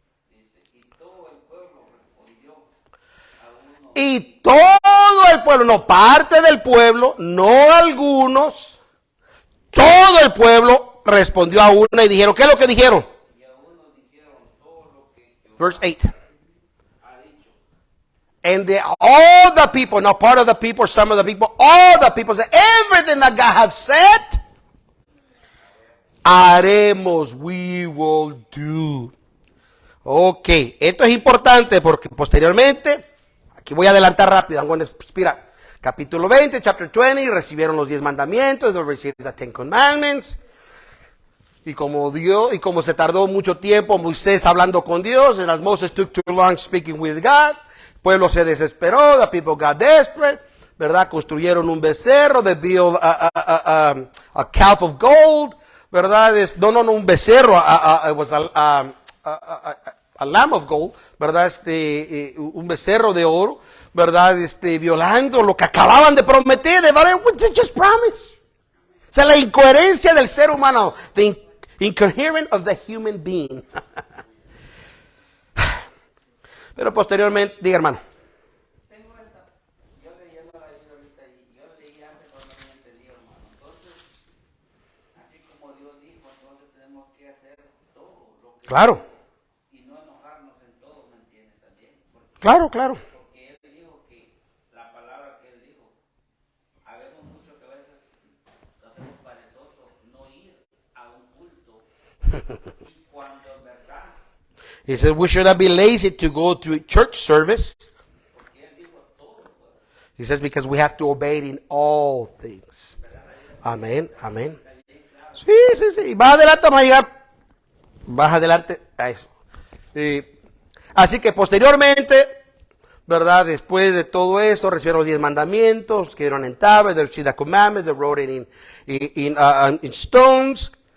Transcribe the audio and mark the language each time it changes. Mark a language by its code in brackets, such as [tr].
[es] Dice, y todo el pueblo respondió a uno. Y todo el pueblo, no parte del pueblo, no algunos, todo el pueblo respondió a uno y dijeron, ¿qué es lo que dijeron? Y a uno dijeron todo lo que Jehová [en] Verse 8. [es] ha dicho. [en] And all the people, not part of the people, some of the people, all the people said, everything that God has said, [es] haremos, [en] we will do. [es] Ok, esto es importante porque posteriormente, aquí voy a adelantar rápido, [en] I'm going to speed up. [es] Capítulo 20, [en] chapter 20, [es] recibieron los 10 mandamientos, [en] they received the 10 commandments. [es] Y como se tardó mucho tiempo Moisés hablando con Dios, [en] and as Moses took too long speaking with God, [es] el pueblo se desesperó, [en] the people got desperate, [es] ¿verdad? Construyeron un becerro, [en] they built a calf of gold, [es] ¿verdad? No, un becerro, [en] it was a lamb of gold, [es] ¿verdad? Un becerro de oro, ¿verdad? Violando lo que acababan de prometer, [en] they just promised. [es] O sea, la incoherencia del ser humano, [en] Incoherent of the human being. [es] Pero posteriormente, diga hermano. Tengo esta, yo leyendo la Biblia ahorita y yo leí antes cuando no me entendía, hermano. Entonces, así como Dios dijo, entonces tenemos que hacer todo lo que Claro, y no enojarnos en todo, ¿me entiendes? También, claro, claro. porque Él dijo que la palabra que Él dijo, habemos mucho que a veces nos hacemos perezosos no ir a un culto y cuando en verdad, [en] He said we should not be lazy to go to church service. [es] porque Él dijo todo, pues, [en] He says because we have to obey it in all things. [es] Amén, amén. Sí, sí, sí. Y más adelante vamos a llegar. Más adelante a eso. Sí. Así que posteriormente, ¿verdad? Después de todo eso, recibieron los 10 mandamientos, que eran en tablas, [en] they received the commandments, they wrote it in stones.